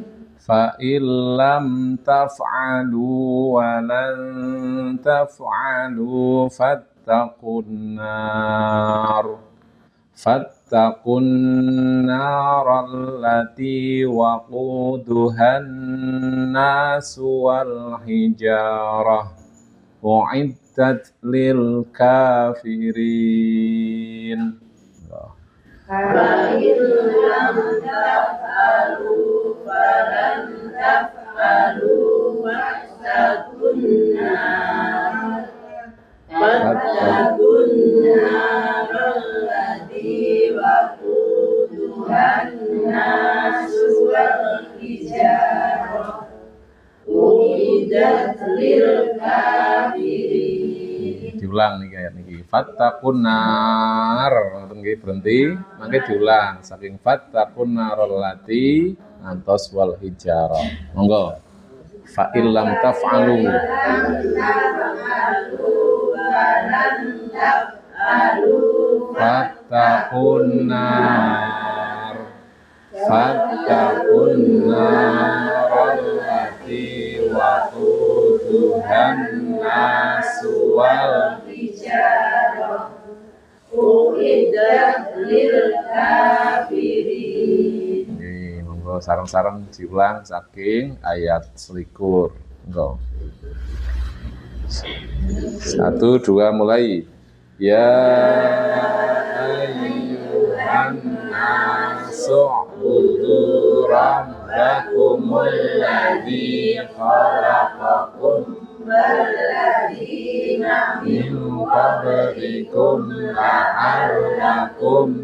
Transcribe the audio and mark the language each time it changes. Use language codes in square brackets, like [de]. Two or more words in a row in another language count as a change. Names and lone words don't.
[ar] فإن لم تفعلوا ولن تفعلوا فاتقوا النار التي وقودها الناس والحجارة أعدت للكافرين. فإن لم تفعلوا فلن تفعلوا فاتقوا النار التي وقودها الناس والحجارة أعدت للكافرين. [jv] Diulang nih ayat niki. [ar] فاتقوا النار, [jv] ngoten nggih berhenti, mangke diulang saking [ar] فاتقوا النار التي [jv] antos [ar] والحجارة. [jv] Monggo. [ar] فإن لم تفعلوا فاتقوا النار فاتقوا النار التي وقودها الناس و الحجارة أعدت للكافرين. [jv] Nggih, monggo sareng-sareng diulang saking ayat selikur. Monggo. 1, 2 mulai. [ar] يا أيها الناس اعبدوا ربكم الذي خلقكم والذين من قبلكم لعلكم